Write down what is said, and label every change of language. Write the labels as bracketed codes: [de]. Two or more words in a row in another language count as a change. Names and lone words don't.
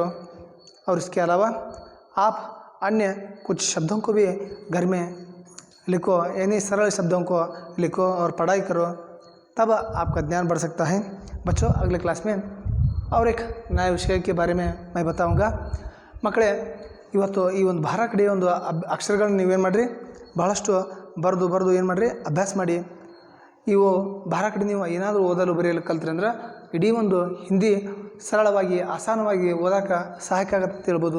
[hi] और इसके अलावा आप अन्य कुछ शब्दों को भी घर में लिखो, यानी सरल शब्दों को लिखो और पढ़ाई करो, तब आपका ज्ञान बढ़ सकता है। बच्चों, अगले क्लास में और एक नया विषय के बारे में मैं बताऊंगा। [kn] ಮಕ್ಕಳೇ, ಇವತ್ತು ಈ ಒಂದು ಭಾರ ಕಡೆ ಒಂದು ಅಕ್ಷರಗಳನ್ನ ನೀವೇನು ಮಾಡಿರಿ, ಭಾಳಷ್ಟು ಬರೆದು ಏನು ಮಾಡಿರಿ, ಅಭ್ಯಾಸ ಮಾಡಿ. ಇವು ಭಾರ ಕಡೆ ನೀವು ಏನಾದರೂ ಓದಲು ಬರೆಯಲು ಕಲ್ತ್ರಿ ಅಂದ್ರೆ ಇಡೀ ಒಂದು ಹಿಂದಿ ಸರಳವಾಗಿ ಆಸಾನವಾಗಿ ಓದೋಕೆ ಸಹಾಯಕ ಆಗತ್ತೆ ತಿಳ್ಬೋದು.